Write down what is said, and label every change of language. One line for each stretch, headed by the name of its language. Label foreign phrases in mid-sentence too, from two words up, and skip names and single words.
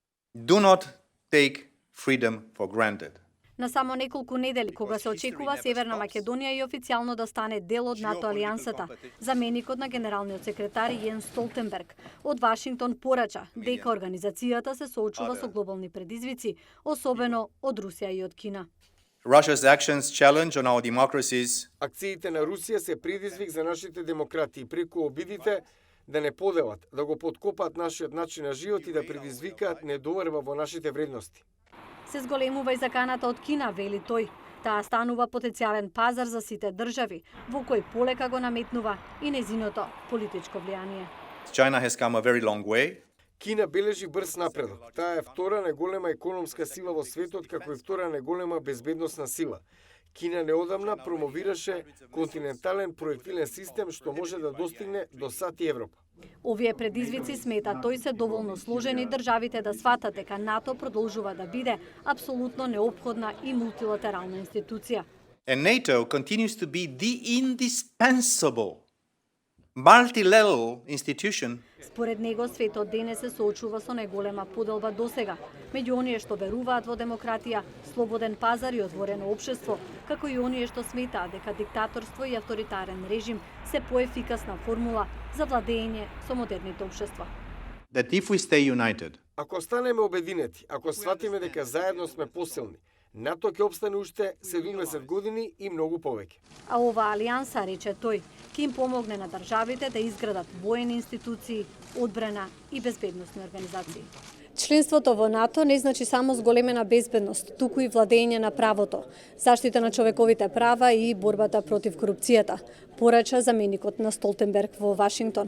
English: Do not take freedom for granted.
Macedonian: На само неколку недели, кога се очекува Северна Македонија и официјално да стане дел од НАТО алијансата, заменикот на генералниот секретар Јенс Столтенберг од Вашингтон порача дека организацијата се соочува со глобални предизвици, особено од Русија и од Кина.
English: Russia's actions challenge on our democracies.
Macedonian: Акциите на Русија се предизвик за нашите демократии преку обидите да не поделат, да го поткопаат нашиот начин на живот и да предизвикаат недоверба во нашите вредности. Се зголемува и заканата од Кина, вели тој. Таа станува потенцијален пазар за сите држави, во кој полека го наметнува и незиното политичко влијание.
English: China has come a very long way.
Macedonian: Кина бележи брз напредок. Таа е втора најголема економска сила во светот, како и втора најголема безбедносна сила. Кина неодамна промовираше континентален проектилен систем што може да достигне до САД и Европа. Овие предизвици, смета тој, се доволно сложени државите да сватат дека НАТО продолжува да биде апсолутно неопходна и мултилатерална институција.
English: And NATO continues to be the indispensable multilateral institution.
Macedonian: Според него, светот денес се соочува со најголема поделба досега, меѓу оние што веруваат во демократија, слободен пазар и отворено општество, како и оние што сметаат дека диктаторство и авторитарен режим се поефикасна формула за владење со модерните општества.
English: That if we stay united,
Macedonian: Ако станеме обединети, ако сватиме дека заедно сме посилни, НАТО ќе обстане уште 70 години и многу повеќе. А ова алијанса, рече тој, ќе им помогне на државите да изградат воени институции, одбрана и безбедносни организации. Членството во НАТО не значи само зголемена безбедност, туку и владење на правото, заштита на човековите права и борбата против корупцијата, порача заменикот на Столтенберг во Вашингтон.